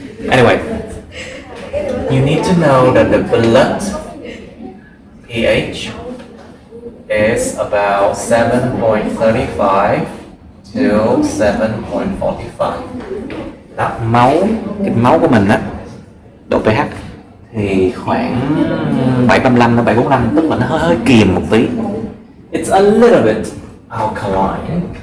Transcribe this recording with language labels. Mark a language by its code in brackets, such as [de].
[en] Anyway, you need to know that the blood pH is about 7.35 to 7.45. [vi] Đó, cái máu của mình á, độ pH thì khoảng 735 đến 745, tức là nó hơi kiềm một tí. [en] It's a little bit alkaline.